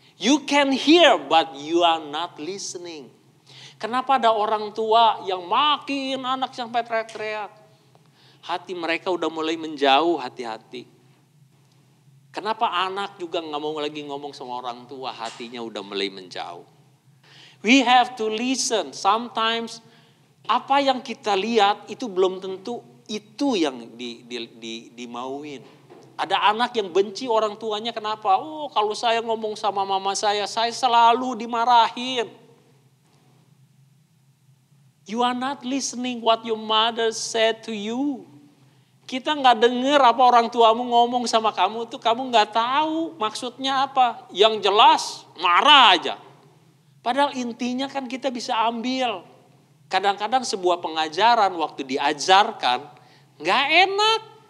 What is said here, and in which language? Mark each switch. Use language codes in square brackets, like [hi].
[en] You can hear but you are not listening. [id] Kenapa ada orang tua yang makin anak sampai teriak-teriak? Hati mereka udah mulai menjauh, hati-hati. Kenapa anak juga gak mau lagi ngomong sama orang tua, hatinya udah mulai menjauh. [en] We have to listen. Sometimes [id] apa yang kita lihat itu belum tentu itu yang dimauin. Ada anak yang benci orang tuanya, kenapa? Oh kalau saya ngomong sama mama saya selalu dimarahin. [en] You are not listening what your mother said to you. [id] Kita gak denger apa orang tuamu ngomong sama kamu tuh, kamu gak tahu maksudnya apa. Yang jelas marah aja. Padahal intinya kan kita bisa ambil. Kadang-kadang sebuah pengajaran waktu diajarkan gak enak.